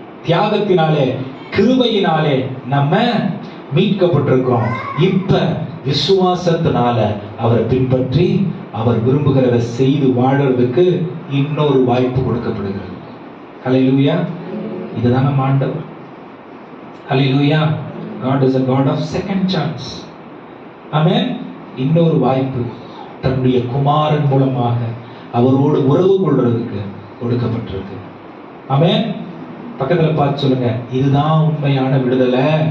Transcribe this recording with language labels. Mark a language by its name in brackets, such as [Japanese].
[Tamil] தியாகத்தினாலே, கிருபையினாலே நம்ம மீட்கப்பட்டிருக்கிறோம். இப்ப விசுவாசத்தினால அவரை பின்பற்றி அவர் விரும்புகிறத செய்து வாழறதுக்கு இன்னொரு வாய்ப்பு கொடுக்கப்படுகிறது. ஹல்லேலூயா. இதுதான் நம்ம ஆண்டவர். ஹல்லேலூயா. [English] God is a God of second chance. [Tamil] ஆமென். இன்னொரு வாய்ப்பு தன்னுடைய குமாரன் மூலமாக அவரோடு உறவு கொள்றதுக்கு கொடுக்கப்பட்டிருக்கு. ஆமென். பக்கத்துல பார்த்து சொல்லுங்க, இதுதான் உண்மையான விடுதலை.